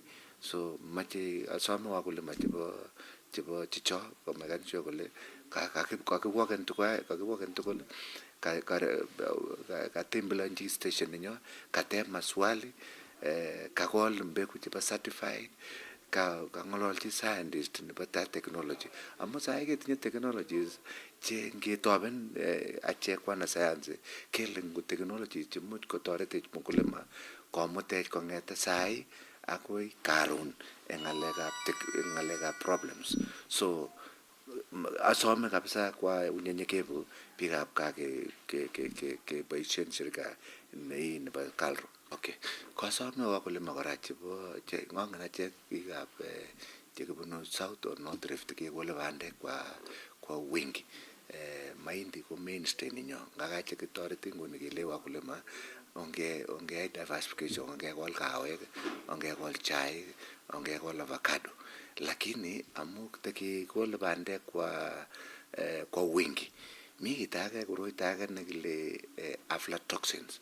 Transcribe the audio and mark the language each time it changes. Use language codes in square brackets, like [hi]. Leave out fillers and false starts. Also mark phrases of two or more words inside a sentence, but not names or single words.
[kln] So mache asome wakulima chebo chicho komekan sure kole kakiwoken tugul katembelanchi station nenyo, kateb maswali, kakol mbegu chebo certified, kangololchi scientist nebo technology. Amu sae ketinye technologies che ngetoben achek wana science kele ngo technologies chemuch kotoretech mkulima komutech kongete sae akoi karon en ngalekab problems. So asome kabisa [sw] kwa unyenyekevu [kln] biikab gaa keboisien shirika nei nebo Kalro. Okay. Kasome wakulima kora chebo ng'ongen achek biikab chekibunu South or North Rift kekole bandek [sw] kwa wingi. [kln] Mahindi ko mainstay ninyo. Ngaka chekitoreti nguni kele wakulima ongeyai diversification, ongekol kawek, ongekol chaik, ongekol avocado. Lakini amu tekikole bandek [sw] kwa wingi. [kln] Mi kit age koroito age nekile aflatoxins.